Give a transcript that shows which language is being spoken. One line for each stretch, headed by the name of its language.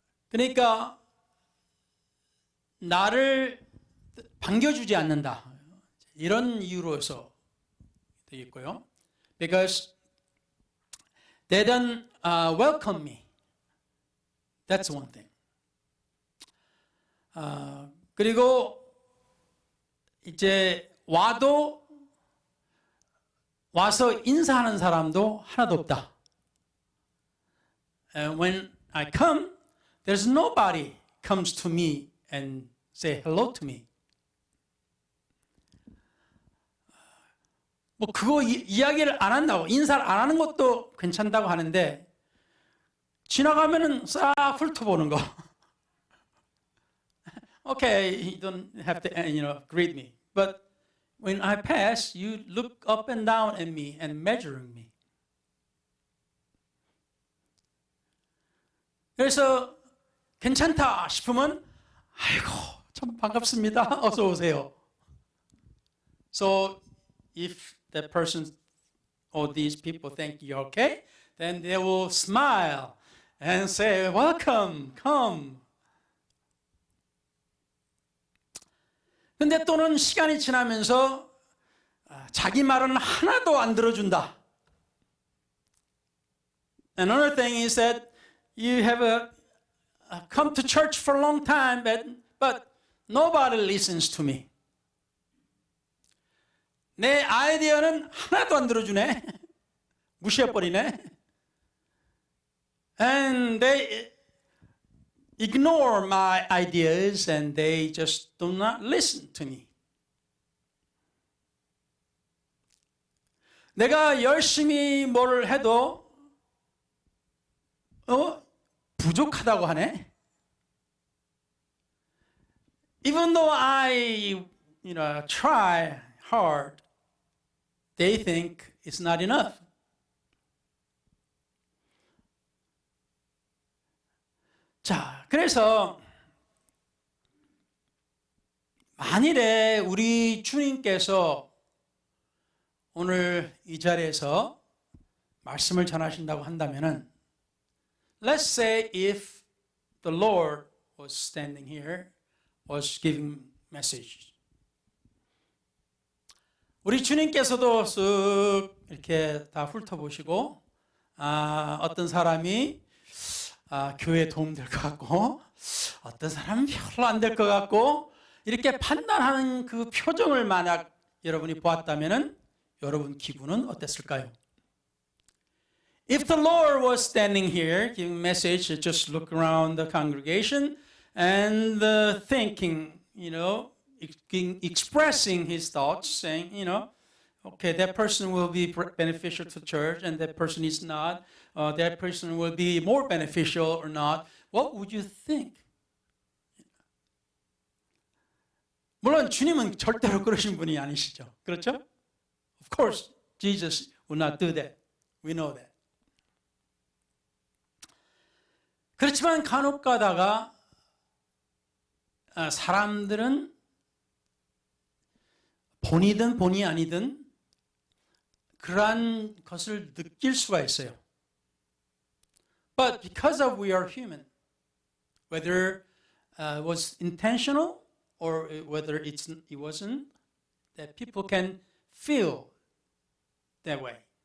Korean: 그러니까 나를 반겨주지 않는다. 이런 이유로서 되어 있고요.
English: Because they don't welcome me. That's one thing.
Korean: 그리고 이제 와서 인사하는 사람도 하나도 없다.
English: And when I come, there's nobody comes to me and say hello to me.
Korean: 뭐 그거 이야기를 안 한다고, 인사를 안 하는 것도 괜찮다고 하는데 지나가면은 싹 훑어보는 거.
English: Okay, you don't have to, greet me. But when I pass, you look up and down at me and measuring me.
Korean: 그래서 괜찮다 싶으면 아이고 참 반갑습니다. 어서 오세요.
English: So if that person or these people think you're okay, then they will smile and say, welcome, come.
Korean: 근데 또는 시간이 지나면서 자기 말은 하나도 안 들어준다.
English: Another thing is that you have come to church for a long time, but nobody listens to me.
Korean: 내 아이디어는 하나도 안 들어주네. 무시해버리네.
English: And they ignore my ideas and they just do not listen to me.
Korean: 내가 열심히 뭘 해도 부족하다고 하네.
English: Even though I try hard, they think it's not enough.
Korean: 자, 그래서 만일에 우리 주님께서 오늘 이 자리에서 말씀을 전하신다고 한다면은,
English: let's say if the Lord was standing here, was giving message.
Korean: 우리 주님께서도 쓱 이렇게 다 훑어보시고, 어떤 사람이 교회에 도움될 것 같고, 어떤 사람은 별로 안 될 것 같고, 이렇게 판단하는 그 표정을 만약 여러분이 보았다면은 여러분 기분은 어땠을까요?
English: If the Lord was standing here giving message, just look around the congregation and thinking, expressing his thoughts, saying, okay, that person will be beneficial to church and that person is not. That person will be more beneficial or not. What would you think?
Korean: 물론 주님은 절대로 그러신 분이 아니시죠. 그렇죠?
English: Of course, Jesus would not do that. We know that.
Korean: 그렇지만 간혹 가다가 사람들은 본이든 본이 아니든 그러한 것을 느낄 수가 있어요.
English: But because of we are human, whether it was intentional or whether it wasn't, that people can feel that way.